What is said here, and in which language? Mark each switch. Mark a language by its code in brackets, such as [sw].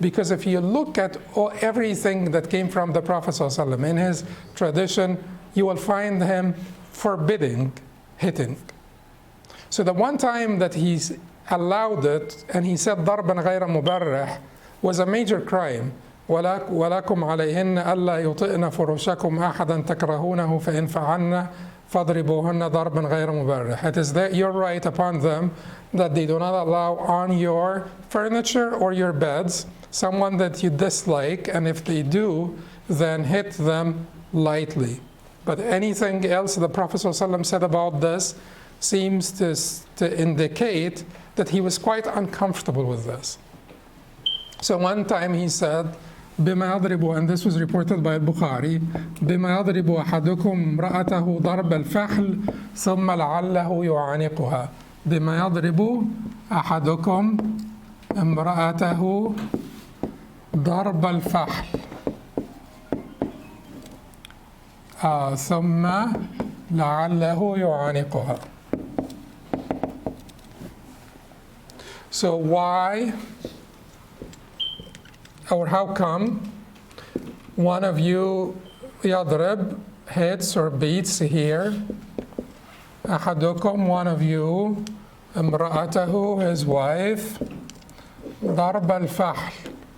[en] Because if you look at everything that came from the Prophet ﷺ in his tradition, you will find him forbidding hitting. So the one time that he's allowed it, and he said [ar] ضربا غير مبرح, [en] was a major crime. [ar] ولكم عليهن ألا يطئن فرشكم أحدا تكرهونه فإن فعلن فاضربوهن ضربا غير مبرح. [en] It is that your right upon them that they do not allow on your furniture or your beds someone that you dislike, and if they do, then hit them lightly. But anything else the Prophet ﷺ said about this seems to indicate that he was quite uncomfortable with this. So one time he said, [ar] بما يضرب, [en] and this was reported by al-Bukhari, [ar] بما يضرب أحدكم امرأته ضرب الفحل ثم لعله يعانقها. بما يضرب أحدكم امرأته ضرب الفحل ثم لعله يعانقها. [en] So why, or how come one of you يضرب, hits or beats here, أحدكم, one of you, امرأته, his wife, [ar] ضرب الفحل.